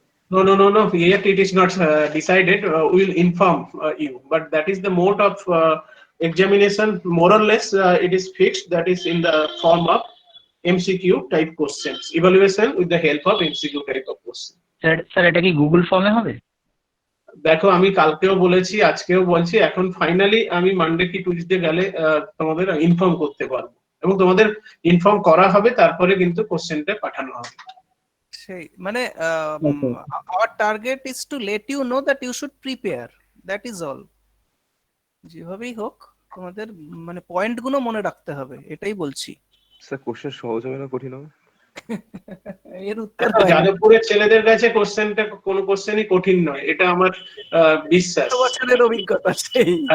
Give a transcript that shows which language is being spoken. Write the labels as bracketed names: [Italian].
[English] No. Yet it is not decided. We will inform you. But that is the mode of examination. More or less, it is fixed. That is in the form of MCQ type questions. Evaluation with the help of MCQ type of question. [Bangla] Sir এটা কি Google ফর্মে হবে? দেখো, আমি কালকেও বলেছি, আজকেও বলছি, এখন ফাইনালি আমি মানডে কি টুইসডে গেলে তোমাদের ইনফর্ম করতে পারবো, এবং তোমাদের ইনফর্ম করা হবে, তারপরে কিন্তু কোশ্চেনটা পাঠানো হবে। সেই মানে [English] our target is to let you know that you should prepare, that is all. [Bangla] যেভাবেই হোক তোমাদের মানে পয়েন্ট গুলো মনে রাখতে হবে, এটাই বলছি। স্যার কোশ্চেন সহজ হবে না কঠিন হবে? এর উত্তর যাদবপুরের ছেলেদের কাছে কোশ্চেনটা কোনো কোশ্চেনই কঠিন নয়, এটা আমার বিশ্বাস। বছরের অভিজ্ঞতা সেই।